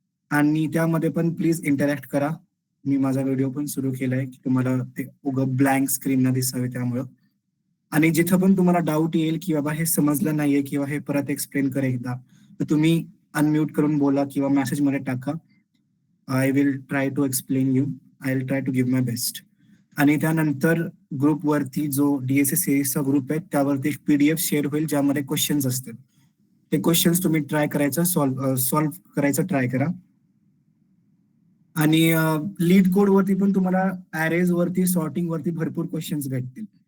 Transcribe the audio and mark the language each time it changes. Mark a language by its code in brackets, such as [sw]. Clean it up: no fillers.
[mr] आणि त्यामध्ये पण प्लीज इंटरॅक्ट करा. मी माझा व्हिडिओ पण सुरू केलाय की तुम्हाला ते उगं ब्लँक स्क्रीन ना दिसावे त्यामुळं. आणि जिथं पण तुम्हाला डाऊट येईल की बाबा हे समजलं नाहीये किंवा हे परत एक्सप्लेन कर एकदा, तर तुम्ही अनम्यूट करून बोला किंवा मेसेजमध्ये टाका. [en] I will try to explain you. I will try to give my best. [mr] आणि त्यानंतर ग्रुपवरती जो डीएसए सिरीजचा ग्रुप आहे त्यावरती एक PDF शेअर होईल ज्यामध्ये क्वेश्चन्स असतील. ते क्वेश्चन्स तुम्ही ट्राय करायचं, सॉल्व्ह करायचं ट्राय करा. आणि लीड कोड वरती पण तुम्हाला ॲरेज वरती, सॉर्टिंग वरती भरपूर क्वेश्चन्स भेटतील.